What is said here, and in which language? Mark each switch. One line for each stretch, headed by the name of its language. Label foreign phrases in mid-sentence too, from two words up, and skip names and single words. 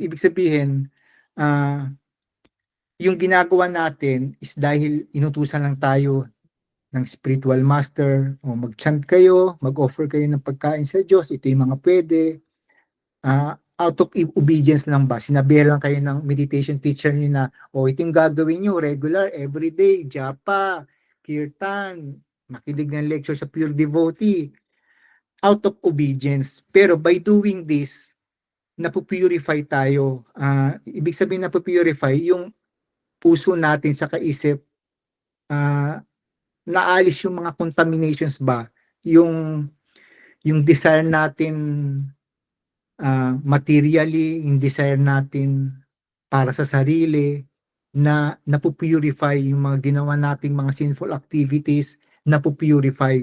Filipino: Ibig sabihin, yung ginagawa natin is dahil inutusan lang tayo ng
English: spiritual master
Filipino: o mag-chant kayo, mag-offer kayo ng pagkain sa Diyos, ito yung mga pwede.
English: Out of obedience
Filipino: lang ba? Sinabihan lang kayo ng
English: meditation teacher
Filipino: niyo na, ito yung gagawin niyo,
English: regular, everyday,
Filipino: japa, kirtan, makinig ng lecture sa
English: pure devotee. Out of obedience. Pero by doing this,
Filipino: napupurify tayo. Ibig sabihin napupurify, yung puso natin sa kaisip, naalis yung mga contaminations ba? Yung desire natin materially, yung desire natin para sa sarili, na napupurify yung mga ginawa nating mga
English: sinful activities,
Filipino: napupurify.